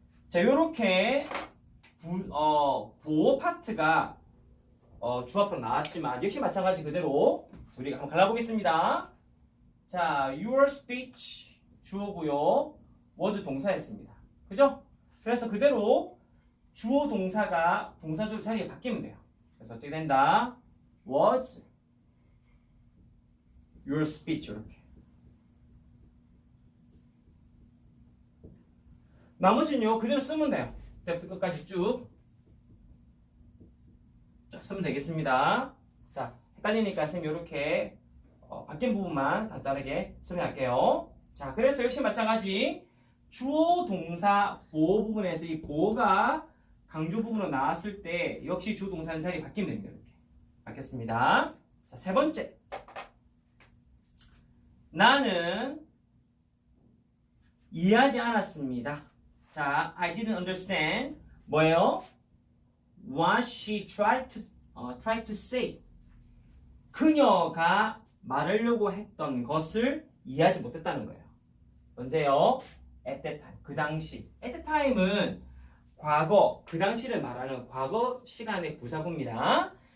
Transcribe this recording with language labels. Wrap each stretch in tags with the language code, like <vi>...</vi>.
<ko>자, 요렇게 보어 파트가 주 앞으로 나왔지만 역시 마찬가지 그대로 우리가 한번 갈라보겠습니다. 자,</ko> <en>your speech</en> <ko>주어고요. was 동사였습니다. 그죠? 그래서 그대로 주어 동사가 동사조 자리에 바뀌면 돼요. 그래서 어떻게 된다?</ko> <en>was your speech</en> <ko>이렇게. 나머지는요 그대로 쓰면 돼요. 그때부터 끝까지 쭉 쓰면 되겠습니다. 자, 헷갈리니까 선생님 이렇게 바뀐 부분만 간단하게 설명할게요. 자, 그래서 역시 마찬가지 주어 동사 보어 부분에서 이 보어가 강조 부분으로 나왔을 때 역시 주 동사는 자리 바뀌면 됩니다. 이렇게 바뀌었습니다. 자, 세 번째, 나는 이해하지 않았습니다.</ko> <en>자, I didn't understand</en> <ko>뭐예요?</ko> <en>What she tried to say.</en> <ko>그녀가 말하려고 했던 것을 이해하지 못했다는 거예요. 언제요?</ko> <en>At that time.</en> <ko>그 당시.</ko> <en>At that time</en> <ko>은 과거, 그 당시를 말하는 과거 시간의 부사구입니다.</ko>